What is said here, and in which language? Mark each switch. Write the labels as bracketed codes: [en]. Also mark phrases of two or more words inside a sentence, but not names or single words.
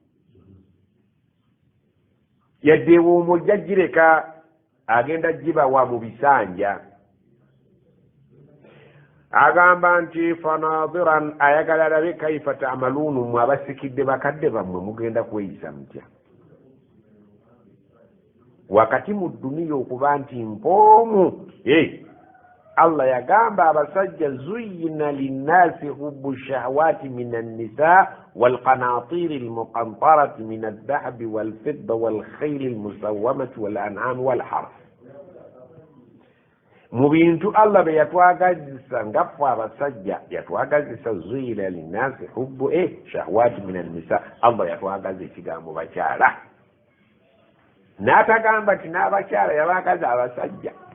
[lg] yadde ewoomo jagireka agenda gibawa mu bisanja agamba nti fanadiran ayagala alabe [ar] كيف تعملون [lg] mu abasikidde bakadde bammwe mugenda kweyisa mutya wakati mu dduniya okuba nti mpoomu allah yagamba abasajja [ar] زين للناس حب الشهوات من النساء والقناطير المقنطرة من الذهب والفضة والخيل المسومة والأنعام والحرث [lg] mu bintu allah bye yatwagazisa ngaffe abasajja yatwagazisa [ar] زين للناس حب الشهوات من النساء [lg] allah yatwagaza ekigambo bakyala n'atagamba ti n'abakyala yabagaza abasajja